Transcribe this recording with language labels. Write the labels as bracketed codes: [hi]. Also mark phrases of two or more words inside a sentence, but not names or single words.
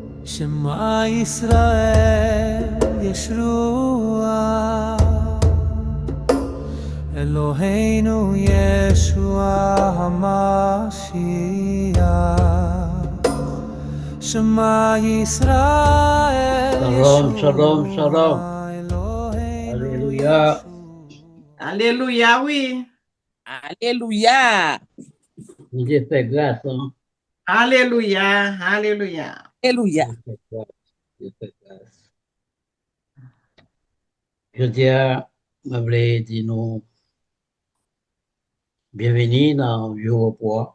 [he] שמע ישראל ישוע אלוהינו ישוע המשיח שמע ישראל שלום, שלום, ישוע shalom. אלוהינו [fr] Alléluia. Alléluia, oui. Alléluia. Dieu fait grâce, hein? Alléluia. Alléluia. Alléluia. Dieu fait grâce. Dieu fait grâce. Je dis à m'avait dit nous, bienvenue dans le repos.